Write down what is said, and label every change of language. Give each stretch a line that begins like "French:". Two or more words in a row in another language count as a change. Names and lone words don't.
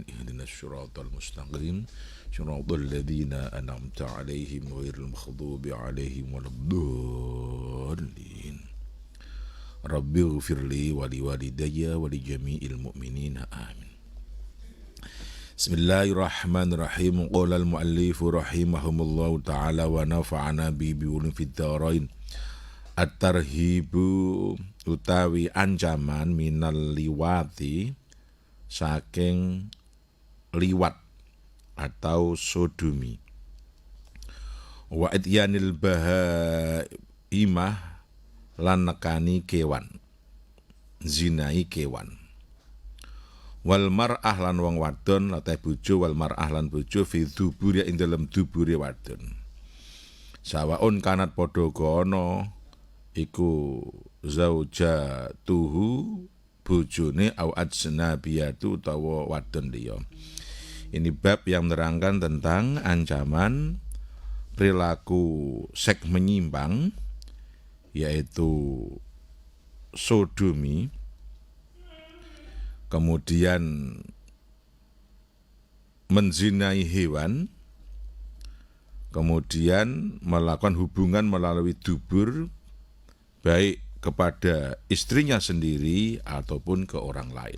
Arabic: اهدنا الصراط المستقيم صراط الذين أنعمت عليهم غير المغضوب عليهم ولا الضالين. رب اغفر لي ولوالدي ولجميع المؤمنين آمين. بسم الله الرحمن الرحيم قال المؤلف رحمهم الله تعالى ونفعنا بعلوم في الدارين.
Javanese: At-tarhibu utawi ancaman
Arabic: من اللواط
Javanese: saking liwat atau sodomi.
Arabic: وإتيان البهيمة
Javanese: lan nekani kewan, zinai kewan.
Arabic: والمرأة
Javanese: lan wong wadon latih bojo,
Arabic: والمرأة
Javanese: lan bojo
Arabic: في دبر
Javanese: ing dalem dubure wadon.
Arabic: سواء كانت
Javanese: padha kono iku zaujatuhu bojone
Arabic: أو أجنبية
Javanese: utawa wadon liya.
Indonesian: Ini bab yang menerangkan tentang ancaman perilaku seks menyimpang yaitu sodomi, kemudian menzinai hewan, kemudian melakukan hubungan melalui dubur, baik kepada istrinya sendiri ataupun ke orang lain.